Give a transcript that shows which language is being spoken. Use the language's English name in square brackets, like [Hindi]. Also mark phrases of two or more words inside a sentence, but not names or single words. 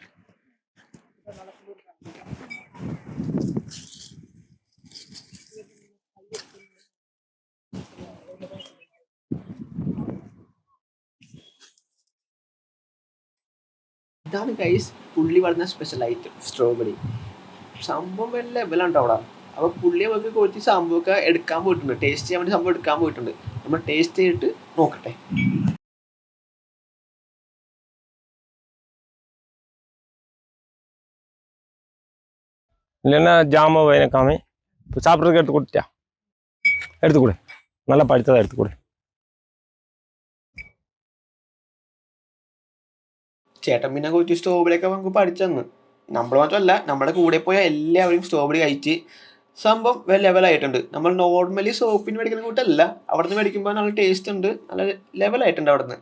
[Malayalam] ഇതാണ് ഗൈസ് പുള്ളി പറഞ്ഞ [English] special item strawberry. [Malayalam] സംഭവം വല്ല ലെവലുണ്ടോ അവിടെ. അപ്പോൾ പുള്ളി നമുക്ക് കുറച്ച് സംഭവമൊക്കെ എടുക്കാൻ പോയിട്ടുണ്ട്, ടേസ്റ്റ് ചെയ്യാൻ വേണ്ടി സംഭവം എടുക്കാൻ പോയിട്ടുണ്ട്. നമ്മൾ ടേസ്റ്റ് ചെയ്തിട്ട് നോക്കട്ടെ. [Tamil] இல்லைன்னா ஜாம வேணக்காமே இப்போ சாப்பிட்றதுக்கு எடுத்து கொடுத்தியா? எடுத்து கொடு, நல்லா பழுத்ததாக எடுத்து கொடு. [Malayalam] ചേട്ടൻ പിന്നെ കുറച്ച് സ്ട്രോബെറിയൊക്കെ നമുക്ക് പഠിച്ചു തന്നു. നമ്മൾ മാത്രമല്ല, നമ്മുടെ കൂടെ പോയ എല്ലാവരും സ്ട്രോബെറി കഴിച്ച് സംഭവം ലെവലായിട്ടുണ്ട്. നമ്മൾ നോർമലി ഷോപ്പിന് മേടിക്കുന്ന കൂട്ടല്ല, അവിടെ നിന്ന് മേടിക്കുമ്പോൾ നല്ല ടേസ്റ്റ് ഉണ്ട്, നല്ല ലെവലായിട്ടുണ്ട് അവിടെ നിന്ന്.